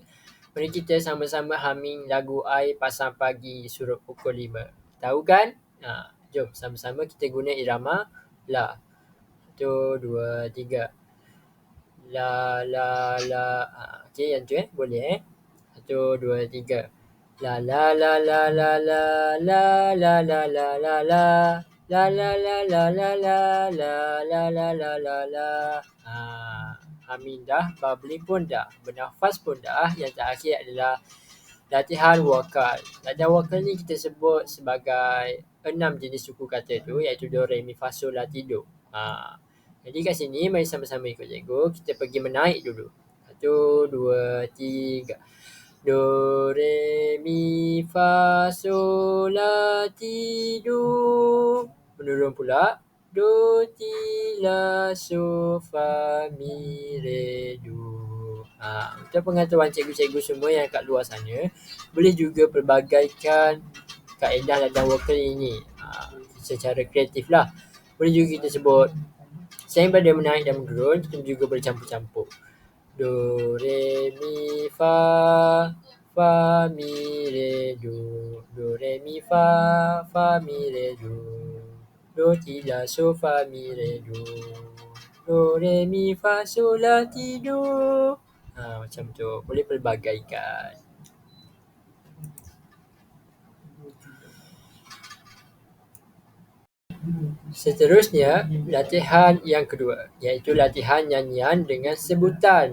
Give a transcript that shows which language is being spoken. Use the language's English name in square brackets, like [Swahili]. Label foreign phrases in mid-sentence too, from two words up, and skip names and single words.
[Malay] Mari kita sama-sama humming lagu I Pasang Pagi Surut Pukul 5. Tahu kan? Jom sama-sama kita guna irama La. 1, 2, 3. La, la, la. Okey, yang tu boleh 1, 2, 3. La, la, la, la, la, la, la, la, la, la, la, la. La, la, la, la, la, la, la, la, la, la, la, la. Humming dah, bubbling pun dah, bernafas pun dah. Yang terakhir adalah latihan vokal. Latihan vokal ni kita sebut sebagai 6 jenis suku kata tu, iaitu do, re, mi, fa, sol, la, ti, do. Jadi kat sini mari sama-sama ikut cikgu. Kita pergi menaik dulu. 1, 2, 3. Do, re, mi, fa, sol, la, ti, do. Menurun pula. Do, ti, la, so, fa, mi, re, do. Untuk pengetahuan cikgu-cikgu semua yang kat luar sana, boleh juga perbagaikan kaedah latihan vokal ini secara kreatif lah. Boleh juga kita sebut selain pada menaik dan menurun, kita juga boleh campur-campur. Do, re, mi, fa, fa, mi, re, do. Do, re, mi, fa, fa, mi, re, do. Do, ti, la, so, fa, mi, re, do. Do, re, mi, fa, sol, la, ti, do. Macam tu. Boleh pelbagaikan. Seterusnya, latihan yang kedua, iaitu latihan nyanyian dengan sebutan.